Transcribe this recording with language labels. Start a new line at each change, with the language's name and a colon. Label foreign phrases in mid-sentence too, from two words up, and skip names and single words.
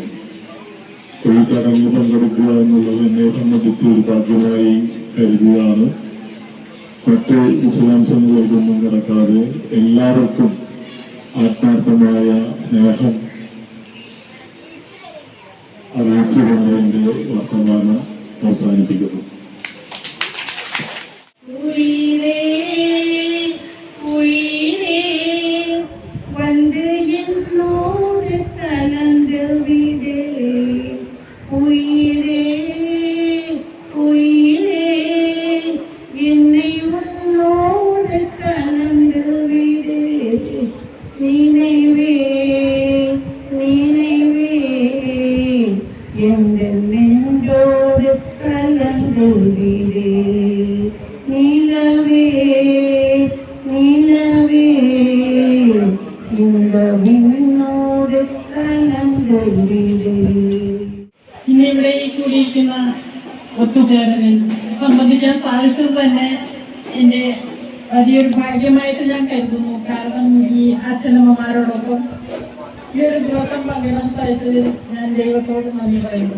Malayalam: ഈ ചടങ്ങിൽ പങ്കെടുക്കുക എന്നുള്ളത് എന്നെ സംബന്ധിച്ച് ഒരു ഭാഗ്യമായി കരുതുകയാണ്. മറ്റ് വിശദാംശങ്ങളിലേക്കൊന്നും കിടക്കാതെ എല്ലാവർക്കും ആത്മാർത്ഥമായ സ്നേഹം അറിയിച്ചുകൊണ്ട് എൻ്റെ വർത്തമാനം അവസാനിപ്പിക്കുന്നു.
Tamil: வந்து என்னோடு கலந்து விடு உயிரே உயிரே என்னை உன்னோடு கலந்து விடு நினைவே நினைவே எந்த நெஞ்சோடு கலந்து விடு நிலவே நிலவே
Malayalam: ഇന്നിവിടെ കൂടിയിരിക്കുന്ന ഒത്തുചേരലിൽ സംബന്ധിക്കാൻ സാധിച്ചത് തന്നെ എൻ്റെ വലിയൊരു ഭാഗ്യമായിട്ട് ഞാൻ കരുതുന്നു. കാരണം ഈ അച്ഛനമ്മമാരോടൊപ്പം ഈ ഒരു ദിവസം പങ്കിടാൻ സാധിച്ചതിൽ ഞാൻ ദൈവത്തോട് നന്ദി പറയുന്നു.